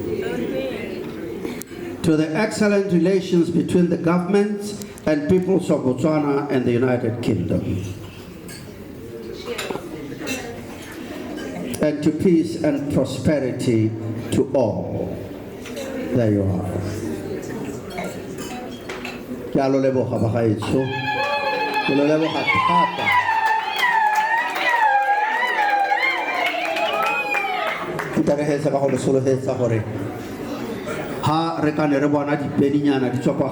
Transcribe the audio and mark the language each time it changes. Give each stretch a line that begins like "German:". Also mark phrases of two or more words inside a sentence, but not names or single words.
English: To the excellent relations between the governments and peoples of Botswana and the United Kingdom. And to peace and prosperity to all. There you are.
Tswana: Yalo leboga bagaetsho. Ke lo leboga thata. Ke re ka go le sologetsa gore ha re ka ne re bona dipedinyana di tswa kwa